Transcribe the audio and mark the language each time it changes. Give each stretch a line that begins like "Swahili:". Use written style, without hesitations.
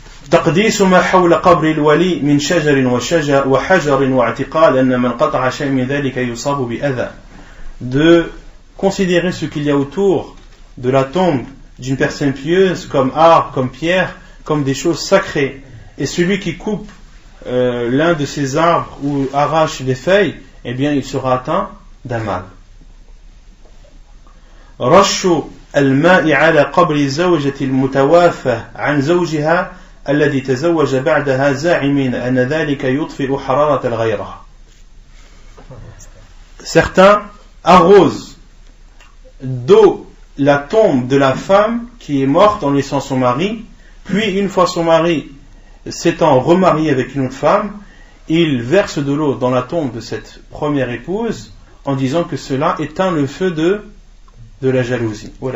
Arabic: تقديس ما حول قبر الولي من شجر وحجر واعتقاد أن من قطع شيء من ذلك يصاب بأذى,
French: de considérer ce qu'il y a autour de la tombe d'une personne pieuse comme arbre, comme pierre, comme des choses sacrées, et celui qui coupe l'un de ces arbres ou arrache des feuilles, eh bien il sera atteint d'un mal.
Arabic: رش الماء على قبر الزوجة المتوافى عن زوجها الذي تزوج بعدها زاعمين أن ذلك يطفئ حرارة الغيرة.
French: Certains arrosent d'eau la tombe de la femme qui est morte en laissant son mari, puis une fois son mari s'étant remarié avec une autre femme, il verse de l'eau dans la tombe de cette première épouse en disant que cela éteint le feu de la jalousie.